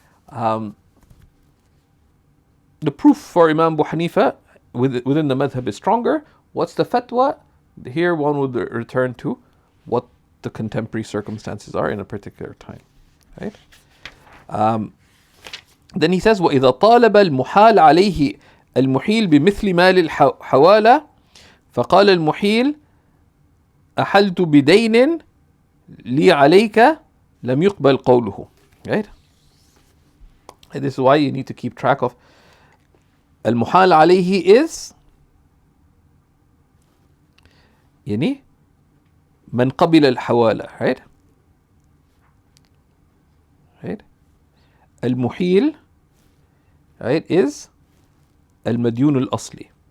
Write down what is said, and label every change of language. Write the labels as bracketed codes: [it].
[en] The proof for Imam Abu Hanifa within the madhab is stronger. What's the fatwa? Here one would return to what the contemporary circumstances are in a particular time, right? Then he says, [ar] وَإِذَا طَالَبَ الْمُحَالَ عَلَيْهِ الْمُحِيلِ بِمِثْلِ مَالِ الْحَوَالَةِ فَقَالَ الْمُحِيلِ أَحَلْتُ بِدَيْنٍ لي عليك لم يقبل قوله. Right? [en] And this is why you need to keep track of [ar] المحال عليه [en] is [ar] يعني من قبل الحوالة. [en] Right? Right? [ar] المحيل, right, is المديون الأصلي.